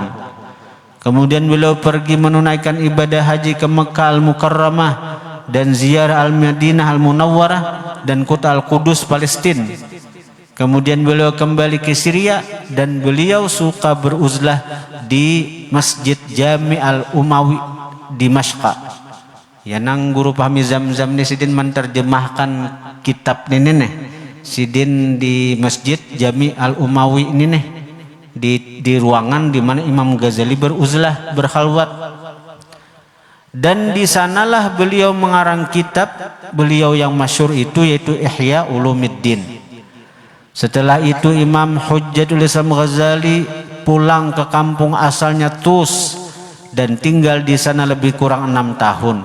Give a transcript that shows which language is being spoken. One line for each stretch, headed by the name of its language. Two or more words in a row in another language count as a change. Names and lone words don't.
Indonesian: Kemudian beliau pergi menunaikan ibadah haji ke Mekah Al-Mukarramah dan ziarah Al-Madinah Al-Munawwarah dan kota Al-Qudus Palestina. Kemudian beliau kembali ke Syria dan beliau suka beruzlah di Masjid Jami Al-Umawi di Mashqa.
Banjar: Ya nang guru pahami Zamzam ni sidin menterjemahkan kitab ini nih. Sidin di Masjid Jami Al-Umawi ini nih.
Indonesian: Di ruangan di mana Imam Ghazali beruzlah, berkhalwat. Dan di sanalah beliau mengarang kitab beliau yang masyhur itu yaitu Ihya Ulumuddin. Setelah itu Imam Hujjatul Islam Ghazali pulang ke kampung asalnya Tus dan tinggal di sana lebih kurang 6 tahun.